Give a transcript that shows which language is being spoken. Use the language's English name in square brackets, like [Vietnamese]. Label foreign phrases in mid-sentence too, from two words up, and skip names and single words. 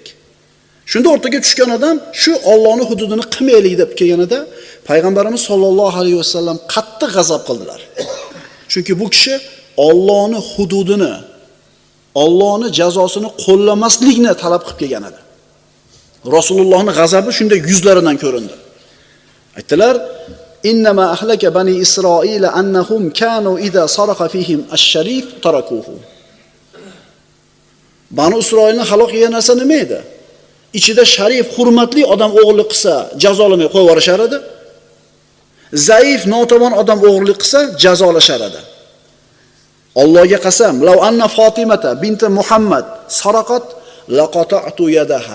[Uzbek] Shunda o'rtaga tushgan odam shu Allohning hududini qilmaylik deb kelganida Payg'ambarimiz [Arabic] صلى الله عليه وسلم [Uzbek] qattiq g'azab qildilar. Chunki bu kishi Allohning hududini, Allohning jazosini qo'llamaslikni talab qilib kelgan edi. Rasulullohning g'azabi shunda yuzlaridan ko'rindi. Aytdilar: [Arabic] "إنما أهلك بني إسرائيل أنهم كانوا إذا سرق فيهم الشريف تركوه." [Uzbek] Banu Isroilni halok qilgan narsa nima edi? Ichida sharif, hurmatli odam o'g'irlik qilsa, jazolamay qo'yib yuborishar edi. Zaif, notavon odam o'g'irlik qilsa, jazolashar edi. Allohga qasam, [Arabic] "لو أن فاطمة بنت محمد سرقت لقطعت يدها."